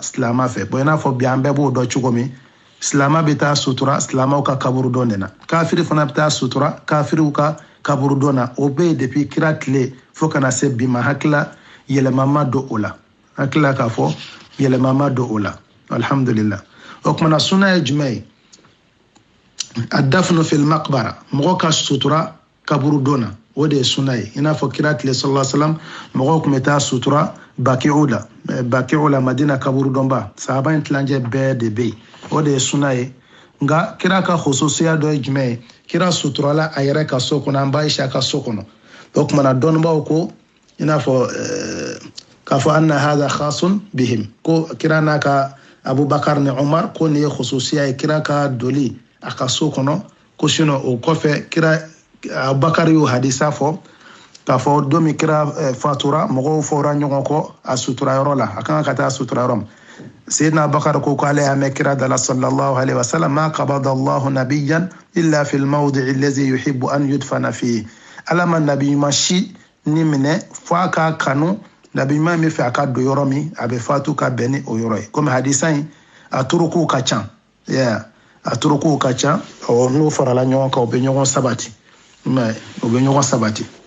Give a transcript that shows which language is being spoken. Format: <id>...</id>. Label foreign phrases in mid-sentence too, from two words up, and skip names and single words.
<bm>silama fɛ bon i n'a fɔ bi an bɛɛ b'o dɔn cogo min silama bɛ taa sutura silamaw ka kaburu dɔn de na kafiri fana bɛ taa sutura kafiriw ka kaburu dɔn na o bɛ yen depuis kira tile fo kana se bi ma hakilila yɛlɛma ma don o la hakilila k'a fɔ yɛlɛma ma don o la alhamdulillah o kumana sunna ye jumɛn ye</bm> <ar>الدفن في المقبرة مغو</ar> <bm>ka sutura kaburu dona o de sunna ye ina fɔ kira tile</bm> <ar>صلى الله عليه وسلم</ar> <bm>mɔgɔw kun bɛ taa sutura baki'u la Madina kaburu dɔnba sahaba in tilancɛ bɛɛ de bɛ yen o de ye sunna ye nka kira ka khususiya dɔ ye jumɛn ye kira suturala a yɛrɛ ka so kɔnɔ an b'a Aisha ka so kɔnɔ o kumana dɔnnibaaw ko i n'a fɔ k'a fɔ</bm> <ar>أن هذا خاص بهم</ar> <bm>ko kira n'a ka Abubakar ni Umar ko nin ye khususiya ye kira ka doli a ka so kɔnɔ ko sinon o kɔfɛ kira Abubakar y'o hadisa fɔ k'a fɔ don min kira fatura mɔgɔw fɔra ɲɔgɔn kɔ a sutura yɔrɔ la a kan ka taa sutura yɔrɔ min Sayyidina Abubakar ko k'ale y'a mɛn kira dala</bm> <ar>صلى الله عليه وسلم ما قبض الله نبيا إلا في الموضع الذي يحب أن يدفن فيه</ar> <bm>ala ma nabi ɲuman si ni minɛ fo a k'a kanu nabi ɲuman bɛ fɛ a ka don yɔrɔ min a bɛ fatu ka bɛn ni o yɔrɔ ye komi hadisa in a turukow ka ca a turukow ka ca n'o farala ɲɔgɔn kan u bɛ ɲɔgɔn sabati u bɛ ɲɔgɔn sabati</bm>